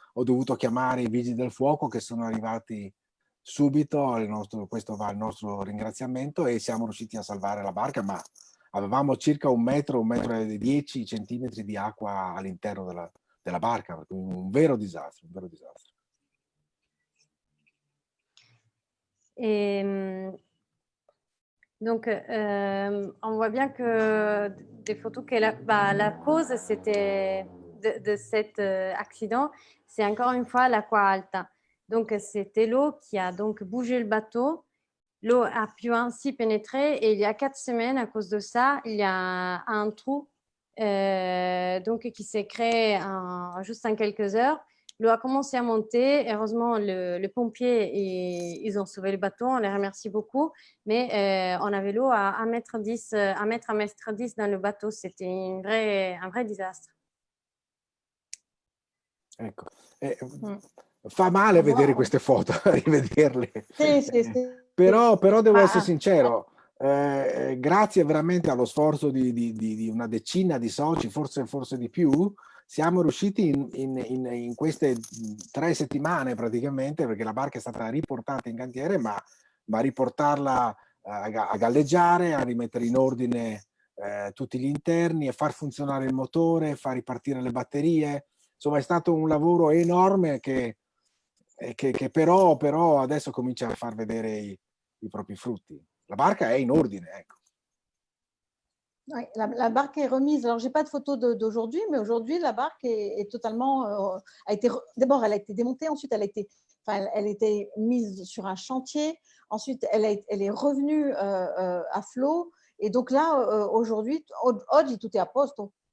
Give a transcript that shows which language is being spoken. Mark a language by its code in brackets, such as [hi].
[it] Ho dovuto chiamare i vigili del fuoco che sono arrivati subito, questo va al nostro ringraziamento, e siamo riusciti a salvare la barca, ma avevamo circa 1 metro e 10 centimetri di acqua all'interno della barca, un vero disastro, un vero disastro. [fr] Et donc, on voit bien que des photos que la cause c'était de cet accident, c'est encore une fois l'Aqua Alta. Donc, c'était l'eau qui a donc bougé le bateau. L'eau a pu ainsi pénétrer et il y a 4 semaines, à cause de ça, il y a un trou donc, qui s'est créé juste en quelques heures. L'eau a commencé à monter. Heureusement, les pompiers, ils ont sauvé le bateau. On les remercie beaucoup. Mais on avait l'eau à 1,10 m dans le bateau. C'était un vrai disastre. [it] Ecco. Fa male vedere queste foto, rivederle. Sì. Però devo essere sincero, grazie veramente allo sforzo di una decina di soci, forse di più, siamo riusciti in queste 3 settimane praticamente, perché la barca è stata riportata in cantiere, ma riportarla a galleggiare, a rimettere in ordine tutti gli interni, a far funzionare il motore, far ripartire le batterie. Insomma, è stato un lavoro enorme che però adesso comincia a far vedere i propri frutti. La barca è in ordine, ecco. [fr] Oui, la barque est remise. Alors, je n'ai pas de photo d'aujourd'hui, mais aujourd'hui, la barque est totalement… D'abord, elle a été démontée, ensuite, elle était mise sur un chantier, ensuite, elle est revenue à flot. Et donc là, aujourd'hui, oggi tout est [it] a posto.